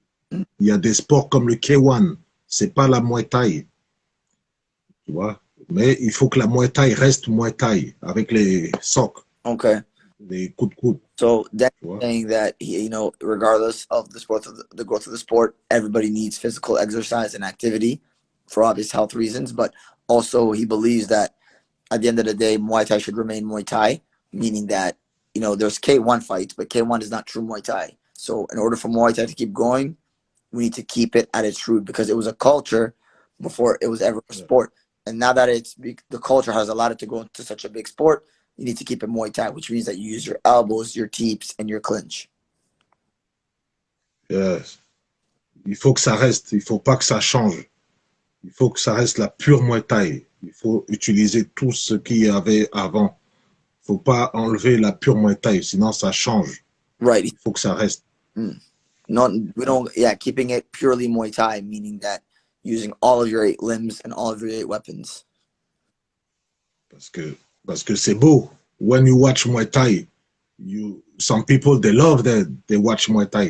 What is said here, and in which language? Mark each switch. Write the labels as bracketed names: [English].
[French] Il y a des sports comme le K1. C'est pas la Muay Thai. Tu vois? Mais il faut que la Muay Thai reste Muay Thai avec les socs, [English] Okay. [French] les coups de coude. [English] So Danny [French] Tu vois? [English] saying that regardless of the sport, of the growth of the sport, everybody needs physical exercise and activity for obvious health reasons. But also, he believes that at the end of the day, Muay Thai should remain Muay Thai, meaning that there's K1 fights, but K1 is not true Muay Thai. So in order for Muay Thai to keep going, we need to keep it at its root because it was a culture before it was ever a sport. And now that the culture has allowed it to grow into such a big sport, you need to keep it Muay Thai, which means that you use your elbows, your teeps, and your clinch. [French] Yes. Il faut que ça reste. Il faut pas que ça change. Il faut que ça reste la pure Muay Thai. Il faut utiliser tout ce qu'il y avait avant. Il faut pas enlever la pure Muay Thai, sinon ça change. [English] Right. [French] Il faut que ça reste. [English] No, we don't. Yeah, keeping it purely Muay Thai, meaning that using all of your 8 limbs and all of your 8 weapons. [French] Parce que c'est beau. [English] When you watch Muay Thai, some people they love that they watch Muay Thai.